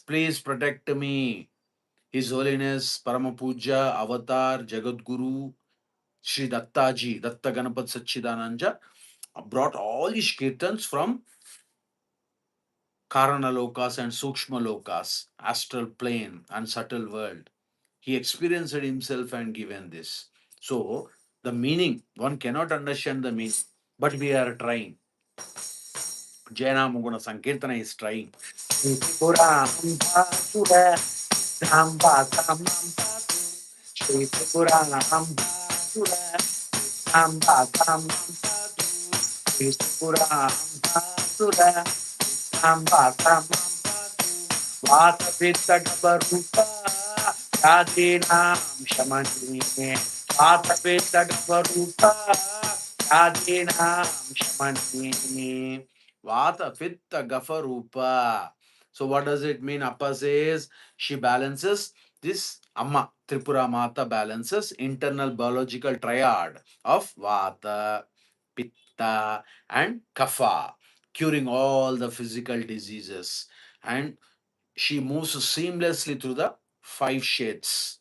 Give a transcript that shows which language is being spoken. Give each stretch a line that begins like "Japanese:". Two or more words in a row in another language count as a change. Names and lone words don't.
English: Please protect me. His Holiness Paramapuja Avatar Jagadguru Sri Dattaji, Datta Ganapat Sachidananda brought all his kirtans from Karana Lokas and Sukshma Lokas, astral plane and subtle world. He experienced it himself and given this. So, the meaning, one cannot understand the meaning, but we are trying. Jaina Muguna Sankirtana is trying.
Sanskrit: त्रिपुर अम्बसुर, धम्ब समम्बतु, श्री त्रिपुर अम्बसुर, धम्ब समम्बतु, श्री त्रिपुर अम्बसुर, धम्ब समम्बतु, वात पित्त गबरूप, यदिनम् शमनि, वात पित्त गबरूप, यदिनम् शमनि. वात पित्त गफरूप.
English: So what does it mean? Appa says she balances this Amma Tripura Mata balances internal biological triad of Vata, Pitta, and Kapha, curing all the physical diseases. And she moves seamlessly through the five shades.